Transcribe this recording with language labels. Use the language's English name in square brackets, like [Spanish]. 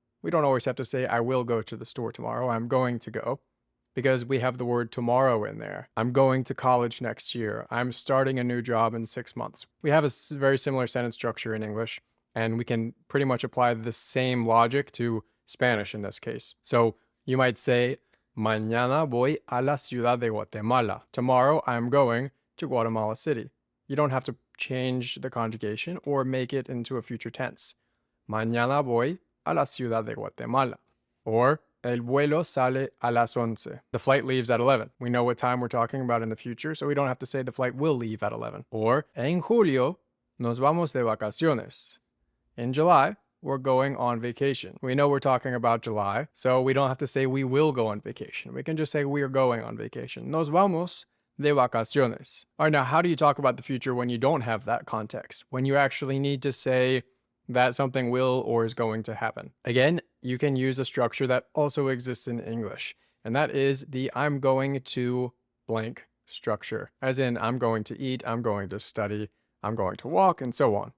[English] We don't always have to say, I will go to the store tomorrow. I'm going to go, because we have the word tomorrow in there. I'm going to college next year. I'm starting a new job in 6 months. We have a very similar sentence structure in English, and we can pretty much apply the same logic to Spanish in this case. So you might say, [Spanish] Mañana voy a la ciudad de Guatemala. [English] Tomorrow I'm going to Guatemala City. You don't have to change the conjugation or make it into a future tense. [Spanish] Mañana voy a la ciudad de Guatemala. Or, el vuelo sale a las 11. [English] The flight leaves at 11. We know what time we're talking about in the future, so we don't have to say the flight will leave at 11. [Spanish] Or, en julio nos vamos de vacaciones. [English] In July, we're going on vacation. We know we're talking about July, so we don't have to say we will go on vacation. We can just say we are going on vacation. [Spanish] Nos vamos de vacaciones. [English] All right, now how do you talk about the future when you don't have that context? When you actually need to say that something will or is going to happen. Again, you can use a structure that also exists in English, and that is the I'm going to blank structure. As in, I'm going to eat, I'm going to study, I'm going to walk, and so on.